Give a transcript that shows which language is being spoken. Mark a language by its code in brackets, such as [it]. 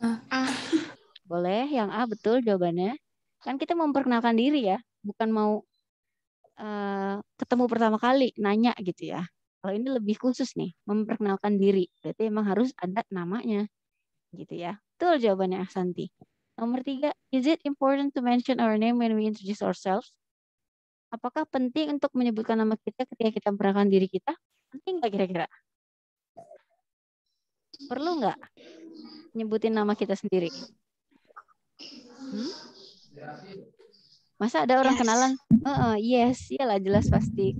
[id] A. Boleh, yang A betul jawabannya. Kan kita mau memperkenalkan diri ya, bukan mau ketemu pertama kali, nanya gitu ya. Kalau ini lebih khusus nih, memperkenalkan diri. Berarti emang harus ada namanya gitu ya. Betul jawabannya Ahsanti. Nomor 3, [en] is it important to mention our name when we introduce ourselves? [id] Apakah penting untuk menyebutkan nama kita ketika kita memperkenalkan diri kita? Penting nggak kira-kira? Perlu nggak nyebutin nama kita sendiri? Masa ada orang kenalan? Yes, iyalah jelas pasti.